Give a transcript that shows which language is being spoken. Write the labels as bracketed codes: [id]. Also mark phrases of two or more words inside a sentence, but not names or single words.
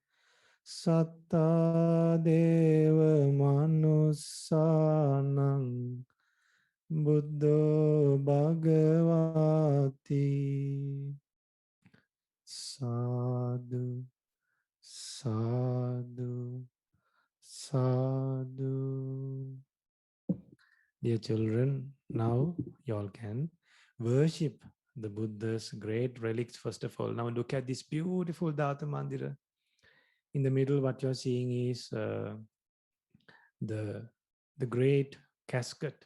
[pi] Satta Deva Manusanang Buddho Bhagavati Sadhu Sadhu Sadhu. [en] Dear children, now you all can worship the Buddha's great relics first of all. Now look at this beautiful Dhatu Mandira. In the middle, what you're seeing is the great casket.